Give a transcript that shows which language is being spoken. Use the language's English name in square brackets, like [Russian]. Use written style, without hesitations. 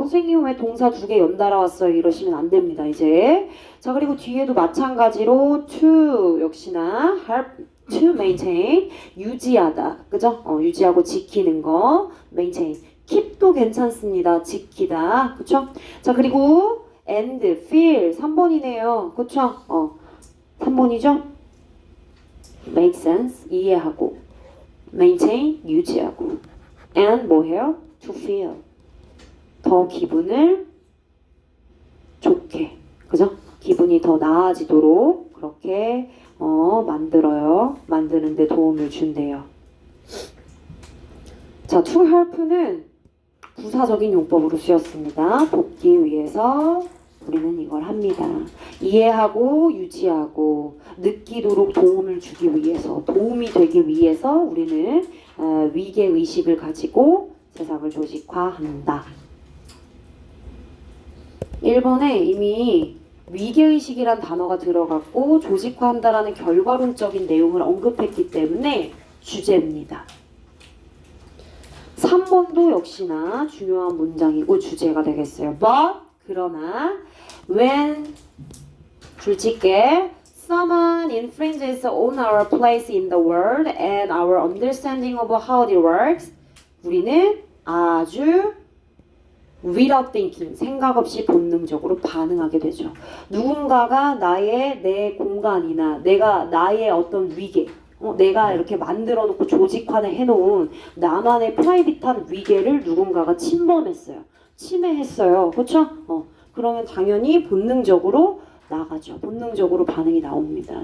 [Korean] 선생님 왜 동사 2개 연달아 왔어요? 이러시면 안 됩니다. 이제 자 그리고 뒤에도 마찬가지로 to 역시나 [English] help to maintain [Korean] 유지하다 그죠? 유지하고 지키는 거 [English] maintain keep [Korean] 도 괜찮습니다. 지키다 그쵸? 자 그리고 [English] and feel [Korean] 3번이네요. 그쵸? 3번이죠? [English] make sense [Korean] 이해하고 maintain 유지하고 and 뭐해요? [English] to feel [Korean] 더 기분을 좋게 그죠? 기분이 더 나아지도록 그렇게 만들어요. 만드는 데 도움을 준대요. 자, to help는 부사적인 용법으로 쓰였습니다. 돕기 위해서 우리는 이걸 합니다. 이해하고 유지하고 느끼도록 도움을 주기 위해서 도움이 되기 위해서 우리는 위계의식을 가지고 세상을 조직화한다. 1번에 이미 위계의식이란 단어가 들어갔고 조직화한다라는 결과론적인 내용을 언급했기 때문에 주제입니다. 3번도 역시나 중요한 문장이고 주제가 되겠어요. [English] But [Korean] 그러나 [English] when [Korean] 줄짓게 [English] someone infringes on our place in the world and our understanding of how it works [Korean] 우리는 아주 [English] without thinking, [Korean] 생각 없이 본능적으로 반응하게 되죠. 누군가가 내 공간이나 나의 어떤 위계, 내가 이렇게 만들어 놓고 조직화를 해놓은 나만의 프라이빗한 위계를 누군가가 침범했어요. 침해했어요. 그렇죠? 그러면 당연히 본능적으로 나가죠. 본능적으로 반응이 나옵니다.